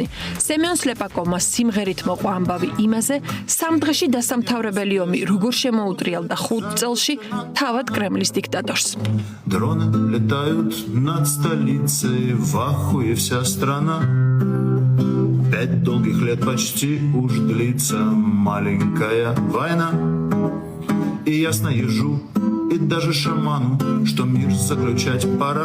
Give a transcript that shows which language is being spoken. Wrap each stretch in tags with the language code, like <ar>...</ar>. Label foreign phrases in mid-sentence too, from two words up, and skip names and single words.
<ka>სემიონ სლეპაკოვმა სიმღერით მოყვა ამბავი იმაზე, სამ დღეში დასამთავრებელი ომი როგორ შემოუტრიალდა 5 წელში თავად კრემლის დიქტატორს.</ka> <ru>Дроны летают над столицей, в ахуе вся страна. 5 долгих лет почти уж длится маленькая война. И ясно ежу, и даже шаману, что мир заключать пора.</ru>